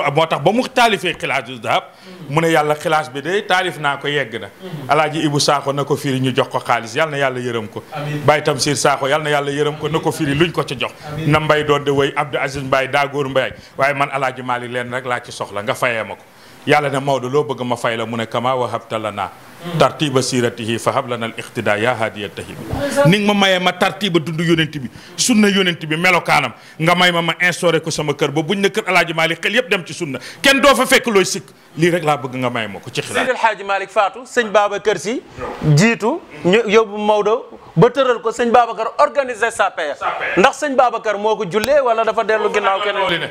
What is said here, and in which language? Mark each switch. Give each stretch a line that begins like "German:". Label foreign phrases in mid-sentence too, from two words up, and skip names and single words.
Wolof: moo tax ba mu taalifee xilaas dahab mu ne yàlla xilaas bi de taalif naa ko yegg na alaaji Ibu Saaxo na ko firi ñu jox ko xaalis yàlla na yàlla yërëm ko Baye Tamsir Saaxo yàlla na yàlla yërëm ko na ko firi luñ ko ci jox na mbay doon de wéy Abdou Aziz Mbaye daa góor Mbaye waaye man Alaaji Malick leen rek laa ci soxla nga fayee ma ko yàlla ne Maodo loo bëgg ma fay la mu ne
Arabic: كما وهبت لنا ترتيب سيرته فهب لنا الاقتداء يا هادي
Wolof: tahib ni nga ma mayee ma tartiba dund yonent bi sunna yonent bi melokaanam nga may ma instauré ko sama kër ba buñ ne kër Alaaji Malick xel yëpp dem ci sunna kenn doo fa fekk looy sikk lii rek laa bëgg nga may ma ko ci xilaat Seydi Hadji Malick faatu sëñ Babacar Sy jiitu ñu yóbbu Maodo ba tëral ko sëñ Babacar
French: organiser sa paix
Wolof: ndax sëñ Babacar moo ko jullee wala dafa dellu ginnaaw keneen